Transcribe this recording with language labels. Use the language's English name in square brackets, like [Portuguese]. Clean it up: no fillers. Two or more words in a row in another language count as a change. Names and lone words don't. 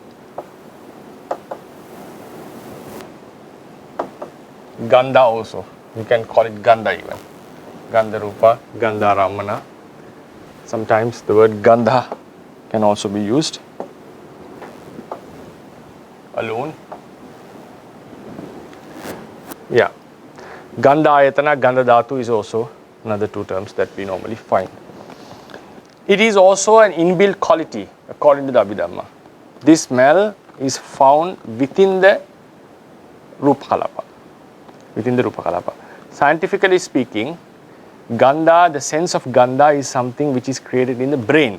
[English] Gandha also. You can call it Gandha even. [Pali] Gandharupa, Gandharamana. [English] Sometimes the word Gandha can also be used alone. Yeah. [Pali] Gandha ayatana, Gandha dhatu [English] is also another two terms that we normally find. It is also an inbuilt quality according to the Abhidhamma. This smell is found within the [Pali] Rupa Kalapa. [English] Within the [Pali] Rupa Kalapa. [English] Scientifically speaking, Gandha, the sense of Gandha is something which is created in the brain.